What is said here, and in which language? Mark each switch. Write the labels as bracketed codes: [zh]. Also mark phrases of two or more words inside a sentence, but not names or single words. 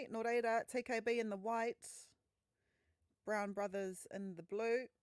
[mi] Nō reira, [en] TKB in the white, Brown Brothers in the blue.